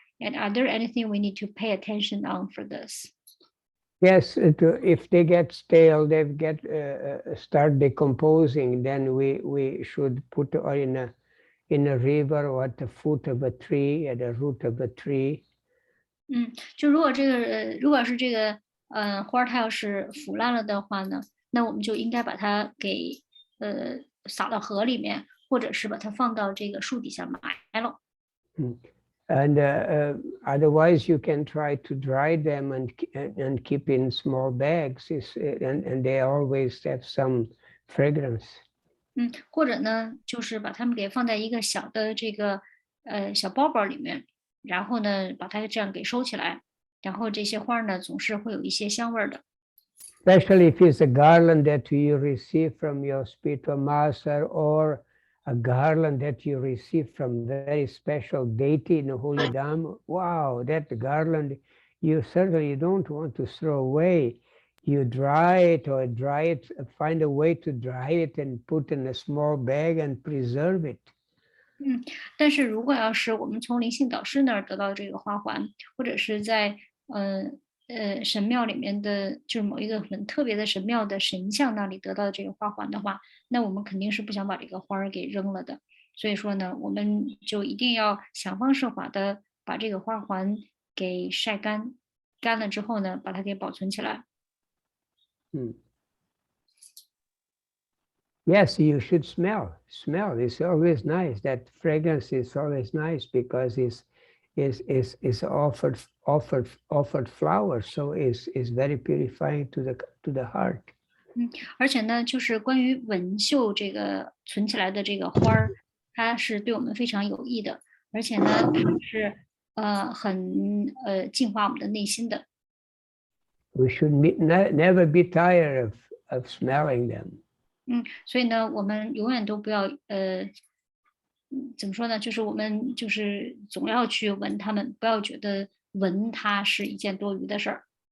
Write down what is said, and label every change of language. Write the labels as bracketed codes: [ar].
[en] And are there anything we need to pay attention on for this? Yes, if they get stale, they start decomposing. Then we should put in a river or at the foot of a tree, at the root of a tree. [zh] 就如果是这个花它要是腐烂了的话呢，那我们就应该把它给撒到河里面，或者是把它放到这个树底下埋了。 [en] And otherwise, you can try to dry them and keep in small bags, and they always have some fragrance. [zh] 或者呢，就是把它们给放在一个小的这个小包包里面，然后呢，把它这样给收起来，然后这些花呢，总是会有一些香味的。 [en] Especially if it's a garland that you receive from your spiritual master or a garland that you receive from very special deity in the holy Dham. Wow, that garland you certainly don't want to throw away. You dry it, find a way to dry it and put in a small bag and preserve it. [zh] 但是如果要是我们从灵性导师那儿得到这个花环，或者是在神庙里面的，就是某一个很特别的神庙的神像那里得到这个花环的话，那我们肯定是不想把这个花儿给扔了的。所以说呢，我们就一定要想方设法的把这个花环给晒干，干了之后呢，把它给保存起来。 [en] Yes, you should smell. Smell is always nice. That fragrance is always nice because it's offered flowers, so is very purifying to the heart. [zh] 而且呢，就是关于纹绣这个存起来的这个花儿，它是对我们非常有益的，而且呢，它是很净化我们的内心的。 [en] We should never be tired of smelling them. [zh] 所以呢，我们永远都不要怎么说呢？就是我们就是总要去闻它们，不要觉得闻它是一件多余的事儿。